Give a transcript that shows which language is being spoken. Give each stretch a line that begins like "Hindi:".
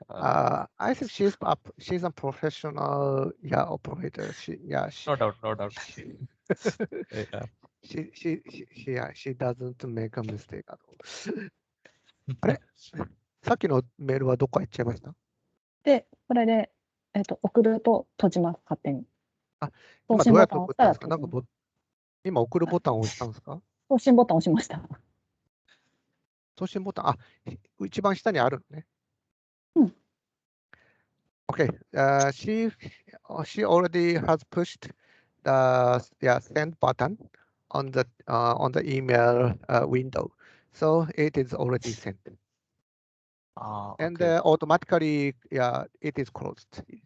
English: I think she's a professional operator. No doubt. She doesn't make a mistake at all.
Japanese: あれさっきのメールはどこか行っちゃいました？で、これで、送ると閉じます、勝手に。送今どうやって信ボタンを送ったんですか？押したらなんか今送るボタンを押したんですか？送信ボタンを押しました。送信ボタン、一番下にあるのね。うん。
English: Okay, she already has pushed the send button on the email window, so it is already sent, and Okay. automatically it is closed.